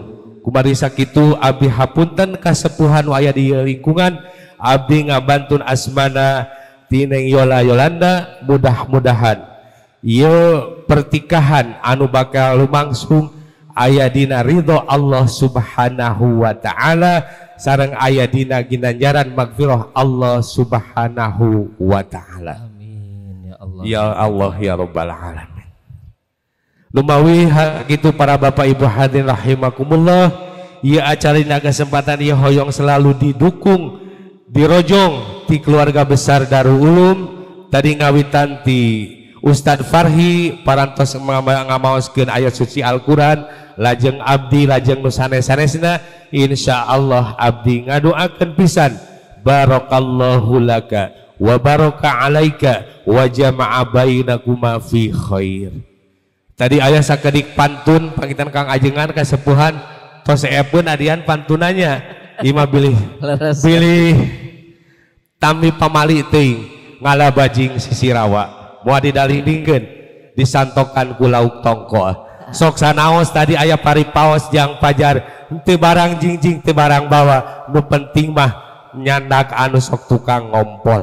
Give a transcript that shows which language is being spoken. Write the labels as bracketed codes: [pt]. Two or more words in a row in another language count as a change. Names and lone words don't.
[su] Kumari sakitu abdi hapunten kasepuhan nu aya di lingkungan, abdi ngabantun asmana ti Neng Yola Yolanda, mudah-mudahan ieu pertikahan anu bakal lumangsung aya dina ridho [ar] الله سبحانه وتعالى [su] sareng aya dina ginanjaran magfirah [ar] الله سبحانه وتعالى. آمين يا الله. يا الله يا رب العالمين. [su] Lumawi gitu para bapak ibu [ar] حاضرين رحمكم الله, [su] ieu acara dina kesempatan ieu hoyong selalu didukung dirojong ti keluarga besar Darul Ulum tadi ngawitan ti Ustadz Farhi parantos ngamaoskeun ayat suci Al-Quran lajeng abdi lajeng nu sanes-sanesna insyaallah abdi ngadoakeun pisan [ar] بارك الله لك و بارك عليك و جمع بينكما في خير. [su] Tadi aya sakedik pantun pangitan Kang Ajengan kasepuhan tos eepeun adian pantunanya ima bilih tami pamali teuing ngalabajing sisirawa moal didalingkeun disantokan ku lauk tongkol sok sanaos tadi aya paripaos jang pajar teu barang jingjing teu barang bawa nu penting mah nyandak anu sok tukang ngompol.